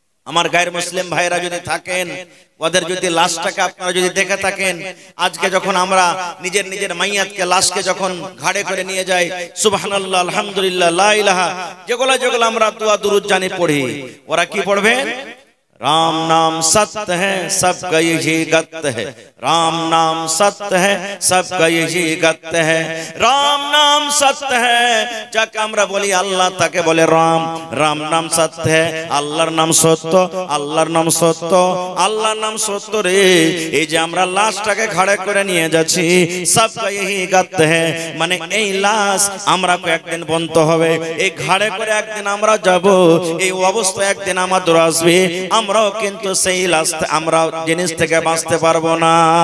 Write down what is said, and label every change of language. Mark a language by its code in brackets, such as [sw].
[bn] আমার গায়ের মুসলিম ভাইরা যদি থাকেন, ওদের যদি লাশটাকে আপনারা যদি দেখে থাকেন, আজকে যখন আমরা নিজের নিজের মাইয়াতকে লাশকে যখন ঘাড়ে করে নিয়ে যাই, সুবহানাল্লাহ আলহামদুলিল্লাহ লা ইলাহা যেগুলো যেগুলো আমরা দোয়া দুরূদ জানি পড়ি, ওরা কি পড়বে? [hi] राम नाम सत्य है सबका यही गत्य है, राम नाम सत्य है सबका यही गत्य है, राम नाम सत्य है। [bn] যাকে আমরা বলি আল্লাহ তাকে বলে রাম, রাম নাম সত্য है, আল্লাহর নাম সত্য, আল্লাহর নাম সত্য, আল্লাহর নাম সত্য রে। এই যে আমরা লাশটাকে ঘাড়ে করে নিয়ে যাচ্ছি, [hi] सबका यही गत्य है, [bn] মানে এই লাশ আমরা একদিন বনতে হবে, এই ঘাড়ে করে একদিন আমরা যাব, এই অবস্থা একদিন আমাদের আসবে, আমরাও কিন্তু সেই লাশ আমরা জিনিস থেকে বাঁচতে পারবো না।